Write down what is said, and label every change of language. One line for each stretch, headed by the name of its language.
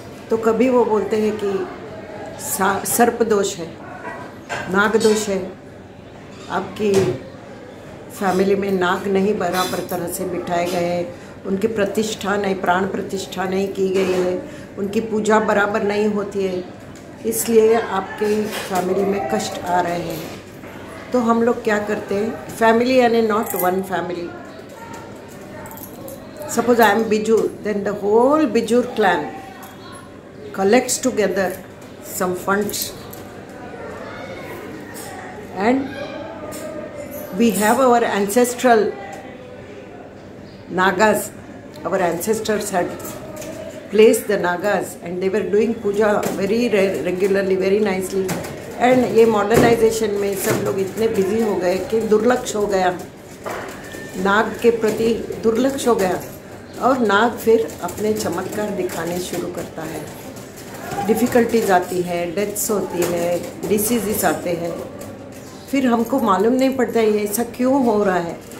Hindi: तो कभी वो बोलते हैं कि सर्प दोष है, नाग दोष है, आपकी फैमिली में नाग नहीं बराबर तरह से बिठाए गए हैं, उनकी प्रतिष्ठा नहीं, प्राण प्रतिष्ठा नहीं की गई है, उनकी पूजा बराबर नहीं होती है, इसलिए आपके फैमिली में कष्ट आ रहे हैं। तो हम लोग क्या करते हैं, फैमिली यानी
English: Not one family. Suppose I am Bijur, then the whole Bijur clan collects together some funds, and we have our ancestral nagas. Our ancestors had placed the nagas and they were doing puja very regularly, very nicely.
Hindi: And ये modernization में सब लोग इतने busy हो गए कि दुर्लक्ष्य हो गया, नाग के प्रति दुर्लक्ष्य हो गया, और नाग फिर अपने चमत्कार दिखाने शुरू करता है। डिफ़िकल्टीज आती है, डेथ्स होती है, डिसीज़ आते हैं, फिर हमको मालूम नहीं पड़ता है ये ऐसा क्यों हो रहा है।